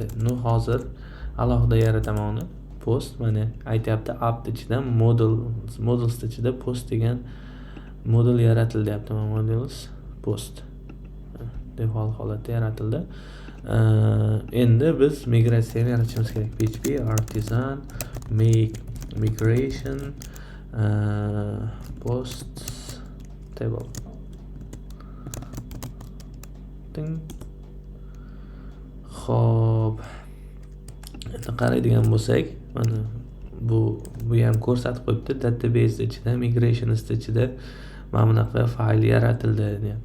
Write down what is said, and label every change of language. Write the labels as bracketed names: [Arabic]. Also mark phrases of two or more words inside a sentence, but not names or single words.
[Uzbek] Hozir alohida yarataman uni. Post mana aytyapti app ichidan models ichida post degan model yaratildi deyapti. Models post default holatda yaratildi. Endi biz migratsiya yaratishimiz kerak. [English] PHP Artisan make migration post table. [Uzbek] Xo'p, endi qaraydigan bo'lsak, mana bu ham ko'rsatib qo'yibdi. Database ichida, migration ichida mana bunaqa fayl yaratildi deyapti.